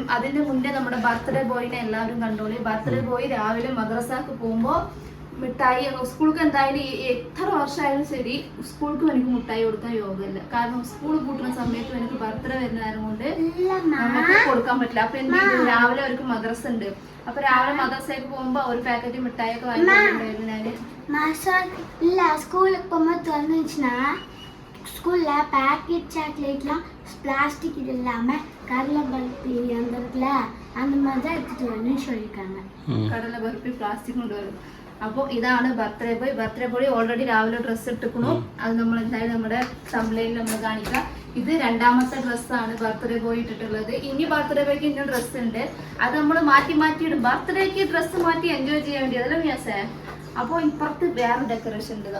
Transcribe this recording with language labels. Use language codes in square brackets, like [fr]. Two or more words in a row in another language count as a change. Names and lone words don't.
[ml] അതിൻ്റെ മുന്നേ നമ്മുടെ [en] birthday boy [ml] എല്ലാവരും കണ്ടോളി. [en] birthday boy [ml] രാവിലെ മദ്രസക്ക് പോകുമ്പോൾ മിഠായി, സ്കൂൾക്ക് എന്തായാലും എത്ര വർഷമായാലും ശരി സ്കൂൾക്ക് എനിക്ക് മിഠായി കൊടുക്കാൻ യോഗമില്ല. കാരണം സ്കൂൾ കൂട്ടുന്ന സമയത്ത് എനിക്ക് ബർത്ത്ഡേ വരുന്ന നേരം കൊണ്ട് നമുക്ക് കൊടുക്കാൻ പറ്റില്ല. അപ്പൊ എന്ത് ചെയ്തു, രാവിലെ അവർക്ക് മദ്രസ ഉണ്ട്. അപ്പൊ രാവിലെ മദ്രസയ്ക്ക് പോകുമ്പോ ഒരു പാക്കറ്റ് മിഠായി ഒക്കെ വാങ്ങിയിട്ടുണ്ടായിരുന്നു ഞാന്. [ta] ஸ்கூலுக்கு போகும்போது வந்துச்சுன்னா ஸ்கூல்ல [en] packet chocolate plastic [ta] இது இல்லாம கடலை பருப்பி அந்த இருக்குல்ல அந்த மாதிரி தான் எடுத்துட்டு வரணும்னு சொல்லியிருக்காங்க. கடலை பருப்பி பிளாஸ்டிக் கொண்டு வரும். [ml] അപ്പോൾ ഇതാണ് [en] birthday boy. birthday boy already [ml] രാവിലെ ഡ്രസ്സ് ഇട്ടിക്കണു. അത് നമ്മൾ എന്തായാലും നമ്മുടെ തംബ്നെയിലിൽ നമ്മൾ കാണിക്കാം. ഇത് രണ്ടാമത്തെ ഡ്രസ്സാണ് [en] birthday boy [ml] ഇട്ടിട്ടുള്ളത്. ഇനി [en] birthday boy [ml] ഇന്ന ഡ്രസ്സ് ഉണ്ട്. അത് നമ്മൾ മാറ്റിയിടും. ബർത്ത്ഡേക്ക് ഡ്രസ്സ് മാറ്റി എൻജോയ് ചെയ്യാൻ വേണ്ടി, അതല്ല മിയാസേ. അപ്പോൾ ഇപ്പുറത്ത് വേറെ ഡെക്കറേഷൻ ഉണ്ട്.